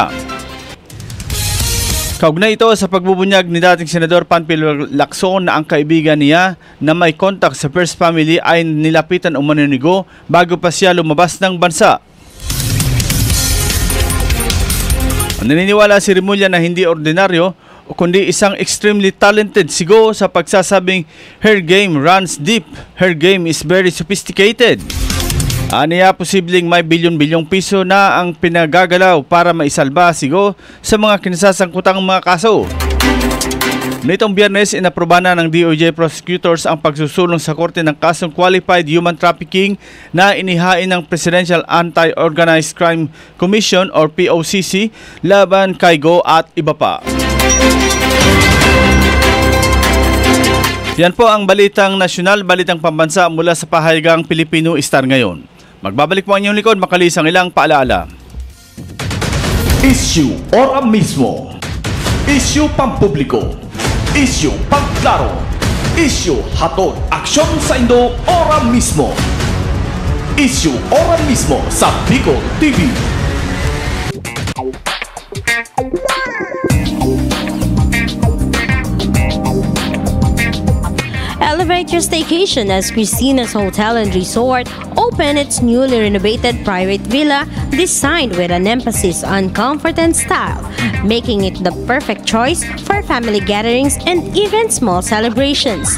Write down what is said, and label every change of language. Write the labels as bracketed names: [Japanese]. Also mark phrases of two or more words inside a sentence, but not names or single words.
[Filipino] Kaugnay ito sa pagbubunyag ni dating Senador Panfilo Lacson na ang kaibigan niya na may contact sa First Family ay nilapitan umano ni Go bago pa siya lumabas ng bansa. Naniniwala si Remulla na hindi ordinaryo kundi isang [English] extremely talented [Filipino] si Go sa pagsasabing [English] her game runs deep, her game is very sophisticated. [Filipino] Aniya posibleng may bilyon-bilyong piso na ang pinagagalaw para maisalba si Go sa mga kinasasangkutang mga kaso. Nitong Biyernes, inaproba na ng DOJ prosecutors ang pagsusulong sa korte ng kasong [English] qualified human trafficking [Filipino] na inihain ng Presidential Anti-Organized Crime Commission or POCC laban kay Go at iba pa. Yan po ang balitang nasyonal, balitang pambansa mula sa pahayagang Pilipino Star ngayon. Magbabalik po ang inyong likod makalis ang ilang paalaala. Issue ora mismo. Issue pampubliko. Issue pagklaro. Issue hatod aksyon sa Indo ora mismo. Issue ora mismo sa Bicol TV. [English] Elevate your staycation as Christina's Hotel and Resort opened its newly renovated private villa designed with an emphasis on comfort and style, making it the perfect choice for family gatherings and even small celebrations.